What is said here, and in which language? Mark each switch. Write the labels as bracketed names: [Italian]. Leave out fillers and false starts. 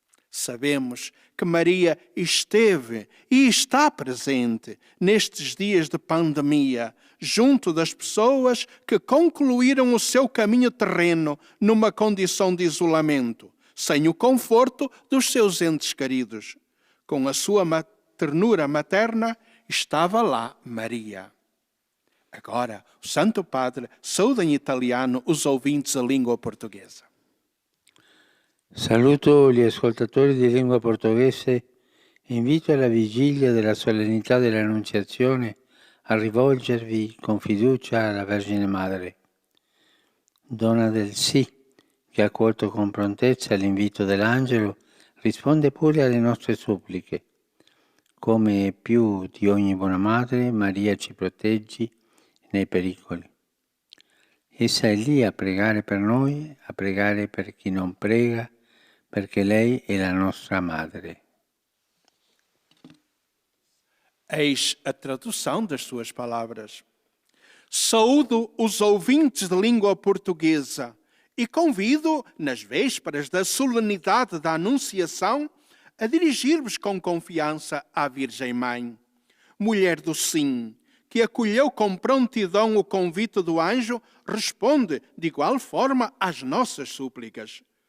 [Portuguese] Sabemos que Maria esteve e está presente nestes dias de pandemia, junto das pessoas que concluíram o seu caminho terreno numa condição de isolamento, sem o conforto dos seus entes queridos. Com a sua ternura materna, estava lá Maria. Agora, o Santo Padre saúda em italiano os ouvintes da língua portuguesa. [Italian] Saluto gli ascoltatori di lingua portoghese e invito alla vigilia della solennità dell'Annunziazione a rivolgervi con fiducia alla Vergine Madre. Donna del sì, che ha accolto con prontezza l'invito dell'angelo, risponde pure alle nostre suppliche. Come più di ogni buona madre, Maria ci proteggi nei pericoli. Essa è lì a pregare per noi, a pregare per chi non prega, perché lei è la nostra madre. [Portuguese] Eis a tradução das suas palavras. Saúdo os ouvintes de língua portuguesa e convido, nas vésperas da solenidade da Anunciação, a dirigir-vos com confiança à Virgem Mãe, mulher do sim, que acolheu com prontidão o convite do anjo, responde de igual forma às nossas súplicas.